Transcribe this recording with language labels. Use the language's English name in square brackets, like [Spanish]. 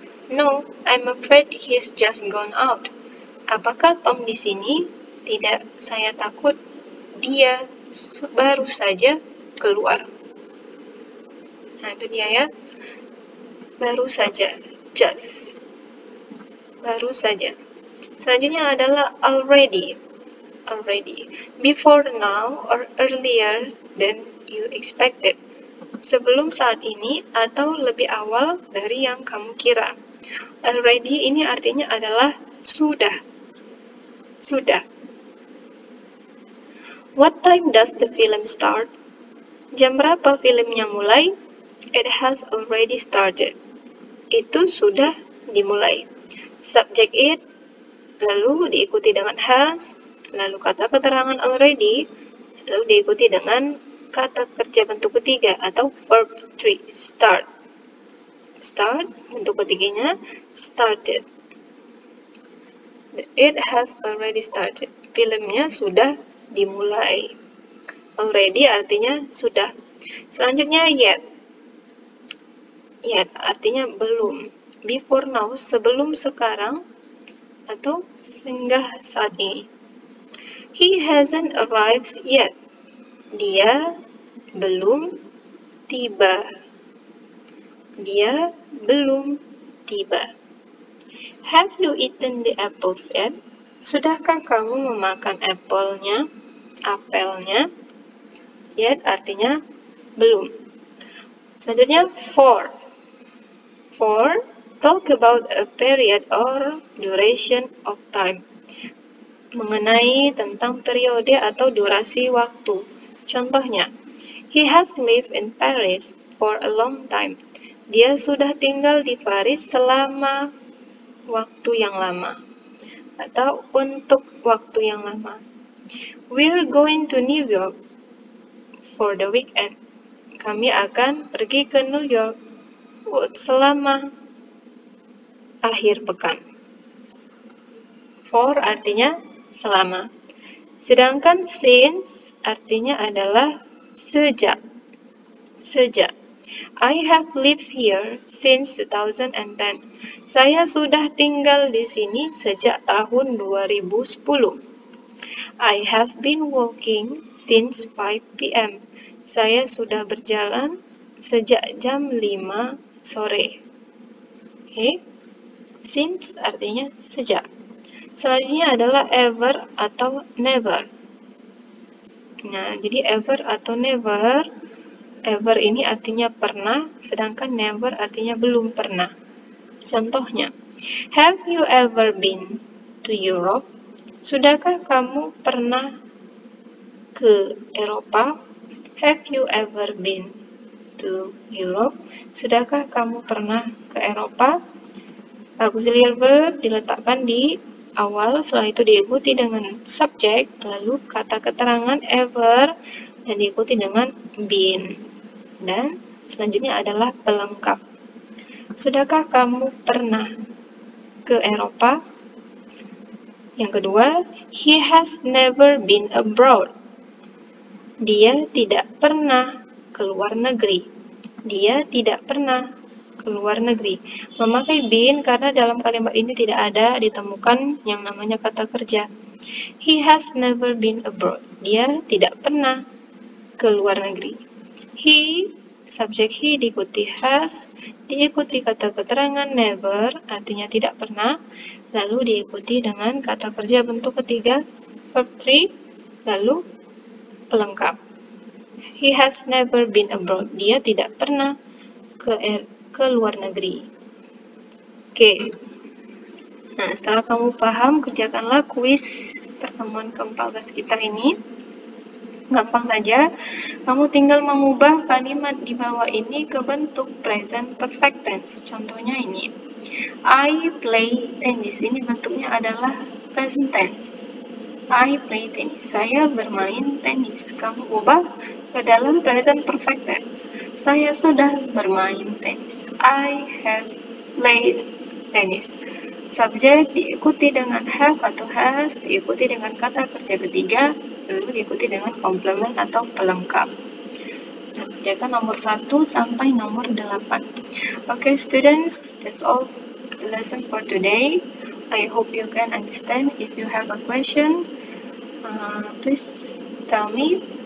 [English] No, I'm afraid he's just gone out. [Indonesian] Apakah Tom di sini? Tidak, saya takut dia baru saja keluar. Nah, itu dia ya. Baru saja, just. Baru saja. Selanjutnya adalah already. [English] Already. Before now or earlier than you expected. [Indonesian] Sebelum saat ini atau lebih awal dari yang kamu kira. Already ini artinya adalah sudah. Sudah. [English] What time does the film start? [Indonesian] Jam berapa filmnya mulai? [English] It has already started. [Indonesian] Itu sudah dimulai. Subject it, lalu diikuti dengan has, lalu kata keterangan already, lalu diikuti dengan kata kerja bentuk ketiga atau verb 3, start. Start, bentuk ketiganya, started. [English] It has already started. [Indonesian] Filmnya sudah dimulai. Already artinya sudah. Selanjutnya yet. Yet artinya belum. [English] Before now, [Indonesian] sebelum sekarang atau singgah saat ini. [English] He hasn't arrived yet. [Indonesian] Dia belum tiba. Dia belum tiba. [English] Have you eaten the apples yet? [Indonesian] Sudahkah kamu memakan apelnya? Apelnya. Yet artinya belum. Selanjutnya for. [English] For, talk about a period or duration of time. [Indonesian] Mengenai tentang periode atau durasi waktu. [English] Contohnya, he has lived in Paris for a long time. [Indonesian] Dia sudah tinggal di Paris selama waktu yang lama. Atau untuk waktu yang lama. [English] We're going to New York for the weekend. [Indonesian] Kami akan pergi ke New York selama akhir pekan. For artinya selama. Sedangkan since artinya adalah sejak. Sejak. [English] I have lived here since 2010. [Indonesian] Saya sudah tinggal di sini sejak tahun 2010. [English] I have been walking since 5 p.m. [Indonesian] Saya sudah berjalan sejak jam 5 sore. Oke. Since artinya sejak. Selanjutnya adalah ever atau never. Nah, jadi ever atau never. Ever ini artinya pernah, sedangkan never artinya belum pernah. [English] Contohnya, have you ever been to Europe? [Indonesian] Sudahkah kamu pernah ke Eropa? [English] Have you ever been to Europe? [Indonesian] Sudahkah kamu pernah ke Eropa? Auxiliary verb diletakkan di awal, setelah itu diikuti dengan subject, lalu kata keterangan ever, dan diikuti dengan been. Dan selanjutnya adalah pelengkap. Sudahkah kamu pernah ke Eropa? Yang kedua, [English] he has never been abroad. [Indonesian] Dia tidak pernah keluar negeri. Dia tidak pernah keluar negeri. Memakai been karena dalam kalimat ini tidak ada ditemukan yang namanya kata kerja. [English] He has never been abroad. [Indonesian] Dia tidak pernah keluar negeri. He, subjek he diikuti has, diikuti kata keterangan never, artinya tidak pernah, lalu diikuti dengan kata kerja bentuk ketiga, verb 3, lalu pelengkap. [English] He has never been abroad. [Indonesian] Dia tidak pernah ke luar negeri. Oke. Nah, setelah kamu paham, kerjakanlah kuis pertemuan ke-14 kita ini. Gampang saja. Kamu tinggal mengubah kalimat di bawah ini ke bentuk present perfect tense. Contohnya ini. [English] I play tennis. [Indonesian] Ini bentuknya adalah present tense. [English] I play tennis. [Indonesian] Saya bermain tenis. Kamu ubah ke dalam present perfect tense. Saya sudah bermain tenis. [English] I have played tennis. [Indonesian] Subjek diikuti dengan have atau has, diikuti dengan kata kerja ketiga, lalu diikuti dengan komplement atau pelengkap. Nah, kerjakan nomor 1 sampai nomor 8. [English] Okay, students, that's all the lesson for today. I hope you can understand. If you have a question, please tell me.